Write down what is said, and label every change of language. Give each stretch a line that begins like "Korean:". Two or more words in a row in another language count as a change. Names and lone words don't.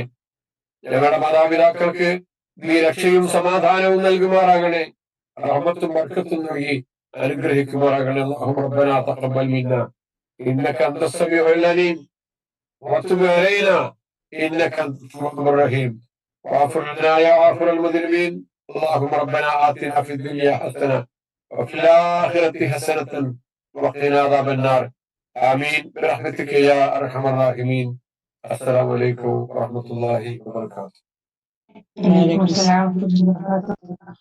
Malayalam: ഞങ്ങളുടെ മാതാപിതാക്കൾക്ക് നീ രക്ഷയും സമാധാനവും നൽകുമാറാകണേ. റഹ്മത്തും ബർക്കത്തും നൽകി അനുഗ്രഹിക്കുമാറാകണേ.
Arabic: اللهم ربنا تقبل منا إنك أنت السميع العليم وتب علينا إنك أنت التواب الرحيم واغفر لنا يا غافر المذنبين. اللهم ربنا آتنا في الدنيا حسنة وفي الآخرة حسنة وقنا عذاب النار. آمين برحمتك يا أرحم الراحمين. السلام عليكم ورحمة الله وبركاته. وعليكم السلام.